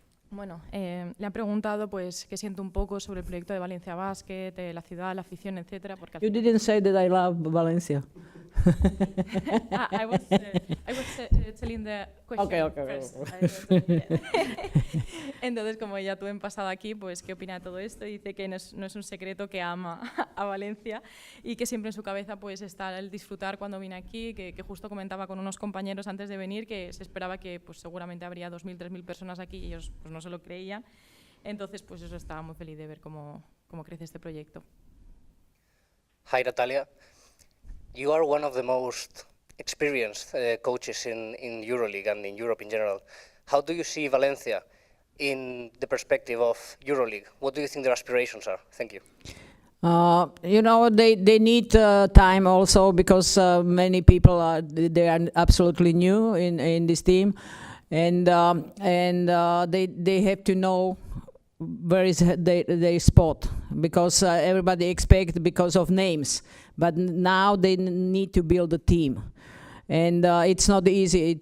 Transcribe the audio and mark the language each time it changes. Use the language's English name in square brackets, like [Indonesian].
[Spanish] Bueno, le han preguntado pues qué siente un poco sobre el proyecto de Valencia Basket, la ciudad, la afición, etcétera. Porque [English] You didn't say that I love Valencia. I was telling the question first. [Spanish] Entonces, como ya tú en pasado aquí, pues qué opina de todo esto. Dice que no es un secreto que ama a Valencia y que siempre en su cabeza pues está el disfrutar cuando viene aquí, que justo comentaba con unos compañeros antes de venir que se esperaba que pues seguramente habría 2.000, 3.000 personas aquí y ellos pues no se lo creían. Entonces, pues eso, estaba muy feliz de ver cómo crece este proyecto. [English] Hi, Natalia. You are one of the most experienced coaches in EuroLeague and in Europe in general. How do you see Valencia in the perspective of EuroLeague? What do you think their aspirations are? Thank you. You know, they need time also because many people are absolutely new in this team, and they have to know where is their spot, because everybody expects because of names, but now they need to build a team, and it's not easy.